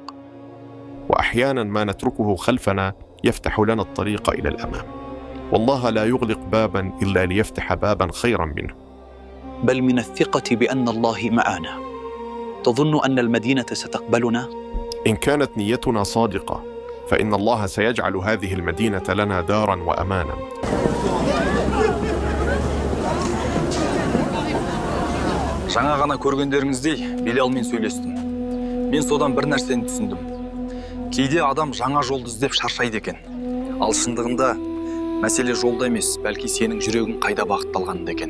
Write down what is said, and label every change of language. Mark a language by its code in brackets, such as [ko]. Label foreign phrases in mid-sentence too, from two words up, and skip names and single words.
[ar] وأحياناً ما نتركه خلفنا يفتح لنا الطريق إلى الأمام، والله لا يغلق باباً إلا ليفتح باباً خيراً منه. بل من الثقة بأن الله معنا. تظن أن المدينة ستقبلنا؟ إن كانت نيتنا صادقة فإن الله سيجعل هذه المدينة لنا داراً وأماناً. [kk] Жаңа ғана көргендеріңіздей Белалмен сөйлестім. Мен содан бір нәрсені түсіндім. Кейде адам жаңа жолды іздеп шаршайды екен. Ал шындығында мәселе жолда емес, бәлки сенің жүрегің қайда бағытталғанында екен.